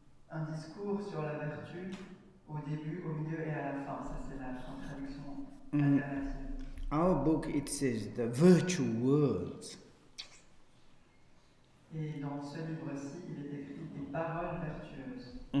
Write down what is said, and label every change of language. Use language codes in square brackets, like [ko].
[fr] Un discours sur la vertu au début, au milieu et à la fin. Ça, c'est la traduction alternative. [en] Our book, it says the virtue words. [fr] Et dans ce livre-ci, il est écrit des paroles vertueuses.